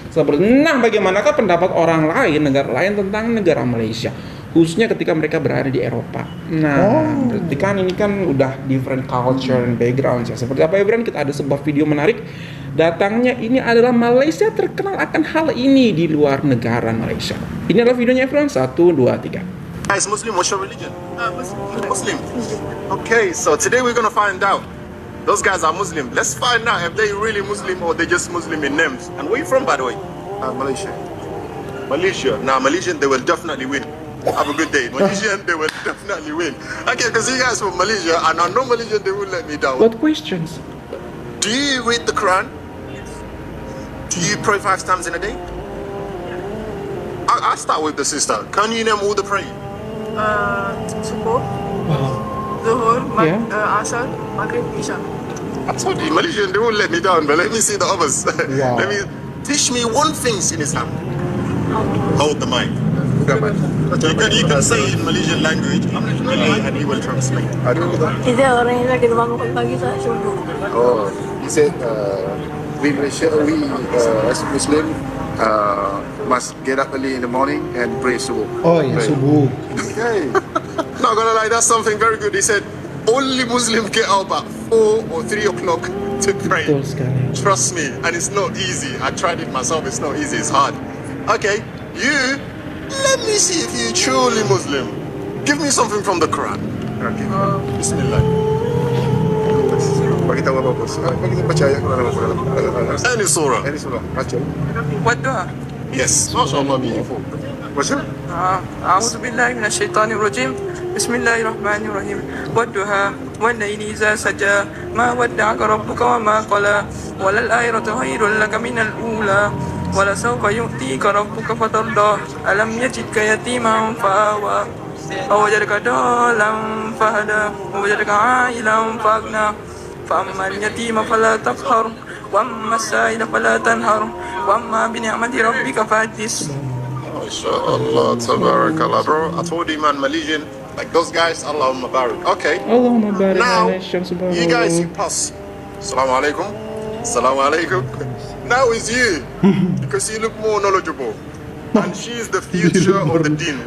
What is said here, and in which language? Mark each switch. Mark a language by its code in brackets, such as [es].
[id] Nah, bagaimanakah pendapat orang lain, negara lain tentang negara Malaysia, khususnya ketika mereka berada di Eropa? Nah, berarti kan ini kan udah [en] different culture and background [id] ya. Seperti apa ya, Bran? Kita ada sebuah video menarik. Datangnya ini adalah Malaysia terkenal akan hal ini di luar negara Malaysia. Ini adalah videonya, Bran. 1, 2, 3. [en] Guys, Muslim, what's your religion? Muslim. Okay, so today we're gonna find out. Those guys are Muslim. Let's find out if they really Muslim or they just Muslim in names. And where you from, by the way? Malaysia. Malaysia. Now, Malaysian, they will definitely win. Have a good day. Malaysian, they will definitely win. Okay, because you guys from Malaysia, and I know Malaysian, they will let me down. What questions? Do you read the Quran? Do you pray 5 times in a day? I'll start with the sister. Can you name all the praying? Subuh, Zuhur, Yeah. Asar, Maghrib, Isha. I told you, Malaysian, they won't let me down, but let me see the others. Wow. Teach me one thing in Islam. Hold the mic. You can say in Malaysian language, and he will translate. [ms] Kita orang yang kita bangun pagi saat subuh. [en] Oh, he said we Malaysia, as Muslim must get up early in the morning and pray subuh. [ms] Oh iya, subuh. [en] Okay. Not gonna lie, that's something very good. He said, only Muslim get up at 4 or 3 o'clock to pray. [ms] Betul sekali. [en] Trust me, and it's not easy. I tried it myself, it's not easy, it's hard. Okay, you, let me see if you're truly Muslim. Give me something from the Quran. Okay. [ar] Bismillah. [ms] Bagi tahu apa bos? Bagi kita percaya kalau ada [en] Any surah. [ms] Ini surah baca. [ar] والدعاء [en] Yes, mashallah, beautiful. [ms] Baca? [ar] أعوذ بالله من الشيطان الرجيم بسم الله الرحمن الرحيم والضحى والليل إذا سجى ما ودعك ربك وما قلى وللآخرة خير لك من الأولى ولسوف يؤتيك ربك فترضى ألم يجدك يتيما فآوى ووجدك ضالا فهدى ووجدك عائلا فأغنى فأما اليتيم فلا تقهر وأما السائل فلا تنهر وأما بنعمة ربك فحدث. MashaAllah, tabarakallah, bro. [en] I told you, man, Malaysian, like those guys, [ar] Allahumma barik. [en] Okay. [ar] Allahumma barik [en] Now, [ar] alaihim subhanallah. [en] you guys, you pass. Assalamu alaikum. Assalamu alaikum. Now is you, because you look more knowledgeable. And she is the future of the deen.